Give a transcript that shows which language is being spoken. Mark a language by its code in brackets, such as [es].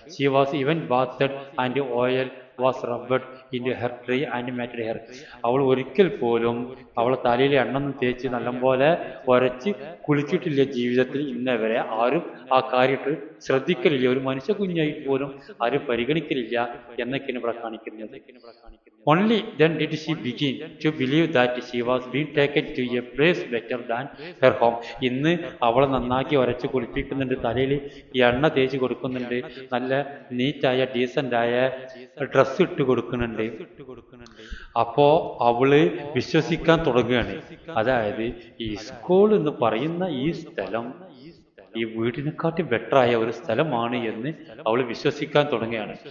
[en] She was even bathed and oil was rubbed in her dry and matted hair. [ml] അവൾ ഒരിക്കൽ പോലും അവളെ തലയിൽ എണ്ണൊന്നും തേച്ച് നല്ലപോലെ ഉരച്ച് കുളിച്ചിട്ടില്ല. ജീവിതത്തിൽ ഇന്നേ വരെ ആരും ആ കാര്യത്തിൽ ശ്രദ്ധിക്കലില്ല. ഒരു മനുഷ്യ കുഞ്ഞായി പോലും ആരും പരിഗണിക്കലില്ല എന്നൊക്കെയാണ് ഇവിടെ കാണിക്കുന്നത്. [en] Only then did she begin to believe that she was being taken to a place better than her home. [ml] ഇന്ന് അവളെ നന്നാക്കി ഉരച്ച് കുളിപ്പിക്കുന്നുണ്ട്, തലയിൽ എണ്ണ തേച്ച് കൊടുക്കുന്നുണ്ട്, നല്ല നീറ്റായ ഡീസൻ്റായ ഡ്രസ്സ് ഇട്ട് കൊടുക്കുന്നുണ്ട്. അപ്പോ അവള് വിശ്വസിക്കാൻ തുടങ്ങുകയാണ്. അതായത് ഈ സ്കൂൾ എന്ന് പറയുന്ന ഈ സ്ഥലം ഈ വീടിനെക്കാട്ടി ബെറ്ററായ ഒരു സ്ഥലമാണ് എന്ന് അവൾ വിശ്വസിക്കാൻ തുടങ്ങുകയാണ്.